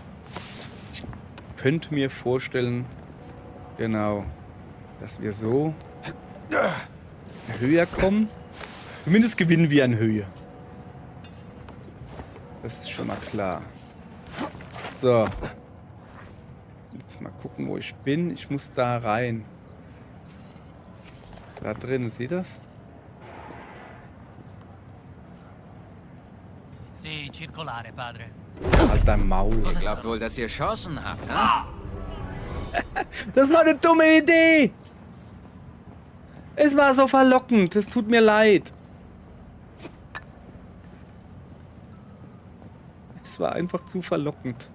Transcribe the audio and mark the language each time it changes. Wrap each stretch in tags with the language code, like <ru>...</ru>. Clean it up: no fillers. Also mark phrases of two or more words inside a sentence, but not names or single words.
<de>Ich könnte mir vorstellen, genau, dass wir so höher kommen. Zumindest gewinnen wir an Höhe. Das ist schon mal klar. So. Jetzt mal gucken, wo ich bin. Ich muss da rein. Da drin, seht ihr das?</de> <it>Sì, circolare, padre.</it> <de>Halt dein Maul. Ihr glaubt wohl, dass ihr Chancen habt, ha? Das war eine dumme Idee. Es war so verlockend. Es tut mir leid. Es war einfach zu verlockend.</de>